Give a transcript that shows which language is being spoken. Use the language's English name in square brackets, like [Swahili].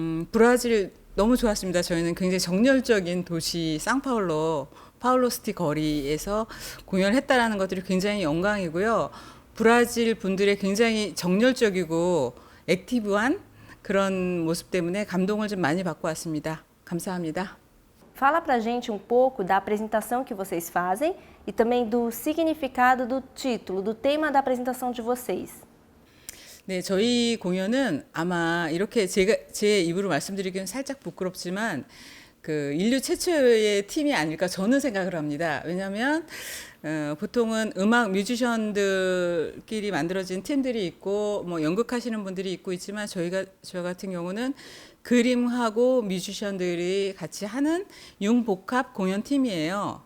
[Korean] 브라질 너무 좋았습니다. 저희는 굉장히 정열적인 도시 파울로스티 거리에서 공연을 했다라는 것들이 굉장히 영광이고요. 브라질 분들의 굉장히 정열적이고 액티브한 그런 모습 때문에 감동을 좀 많이 받고 왔습니다. 감사합니다. [Portuguese] Fala pra gente um pouco da apresentação que vocês fazem e também do significado do título, do tema da apresentação de vocês. [Korean] 네, 저희 공연은 아마 이렇게 제 입으로 말씀드리기는 살짝 부끄럽지만 인류 최초의 팀이 아닐까 저는 생각을 합니다. 왜냐하면 보통은 음악 뮤지션들끼리 만들어진 팀들이 있고 연극하시는 분들이 있고 있지만 저 같은 경우는 그림하고 뮤지션들이 같이 하는 융복합 공연팀이에요.